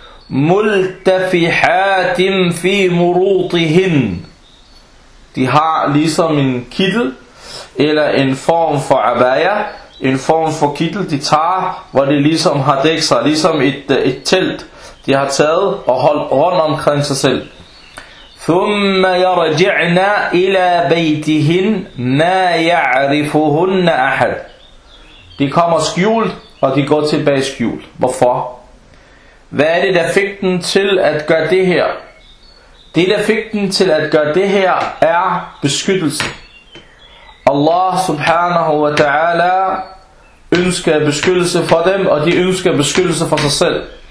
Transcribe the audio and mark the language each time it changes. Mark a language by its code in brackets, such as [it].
[ar] مُلْتَفِحَاتٍ فِي مُرُوطِهِن. [da] De har ligesom en kittel, eller en form for abaya, en form for kittel, de tager, hvor de ligesom har dækket sig, ligesom et telt, de har taget og holdt rundt omkring sig selv. [ar] ثم يرجعنا إلى بيتهن ما يعرفهن أحد. [da] De kommer skjult, og de går tilbage skjult. Hvorfor? Hvad er det, der fik den til at gøre det her? Det, der fik den til at gøre det her, er beskyttelse. Allah subhanahu wa ta'ala ønsker beskyttelse for dem, og de ønsker beskyttelse for sig selv.